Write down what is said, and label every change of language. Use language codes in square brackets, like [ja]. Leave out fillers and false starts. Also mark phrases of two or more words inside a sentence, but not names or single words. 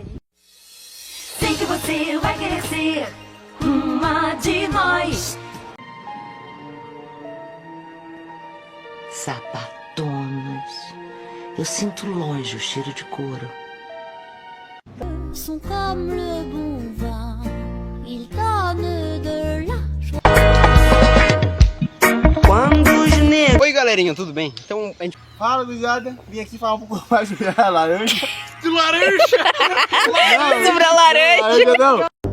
[pt] Sei que você vai querer ser uma de nós. Sapatonas. Eu sinto longe o cheiro de couro. [fr] Sont comme le bon vin, ils donnent de la joie. [pt] Oi galerinha, tudo bem? Então a gente... Fala, gurizada. Vim aqui falar um pouco mais sobre a laranja. De laranja! Sobre a laranja! Não.